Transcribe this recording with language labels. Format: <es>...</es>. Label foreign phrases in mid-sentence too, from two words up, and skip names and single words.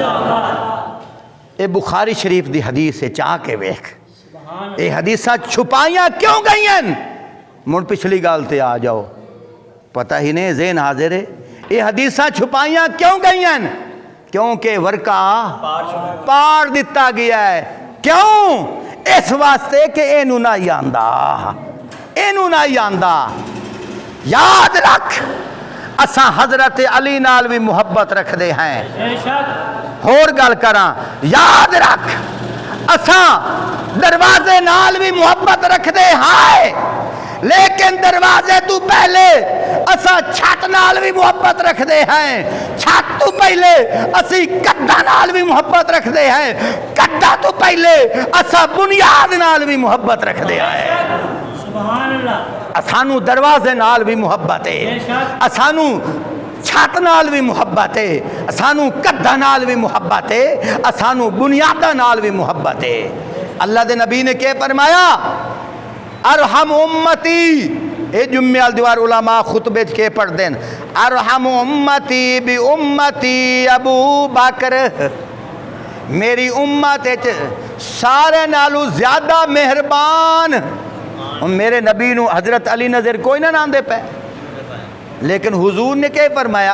<pa>یہ بخاری شریف دی حدیث ہے، چاہ کے ویکھ یہ حدیثاں چھپائیاں کیوں گئی ہیں؟ مڑ پچھلی گال تے آ جاؤ، پتہ ہی نہیں ذہن حاضر ہے۔ یہ حدیثاں چھپائیاں کیوں گئی ہیں؟ کیونکہ ورکا پاڑ دیتا گیا ہے۔ کیوں؟ اس واسطے کہ اینو نہ یاندا، اینو نہ یاندا۔ یاد رکھ اساں حضرت علی نال بھی محبت رکھ دے ہیں، بے شک اور گل کراں، یاد رکھ اساں دروازے نال بھی محبت رکھ دے ہیں، لیکن دروازے تو پہلے اساں چھت نال بھی محبت رکھ دے ہیں، چھت تو پہلے اسی کڈا نال بھی محبت رکھ دے ہیں، کڈا تو پہلے اساں بنیاد نال بھی محبت رکھ دے ہیں۔</pa> <ar>سبحان اللہ،</ar> <pa>اسانو دروازے نال بھی محبت ہے، اسانو چھت نال بھی محبت ہے، سانو قداں نال بھی محبت ہے، سانو بنیاداں نال بھی محبت ہے۔ اللہ دے نبی نے کیا فرمایا؟</pa> <ar>ارحم امتی،</ar> <pa>اے جمعہ دیوار علماء خطبے کے پڑھ دین،</pa> <ar>ارحم امتی بی امتی</ar> <pa>ابو بکر، میری امت سارے نالو زیادہ مہربان میرے نبی نو حضرت علی نظر کوئی نہ نام دے پہ، لیکن حضور نے کیا فرمایا؟</pa>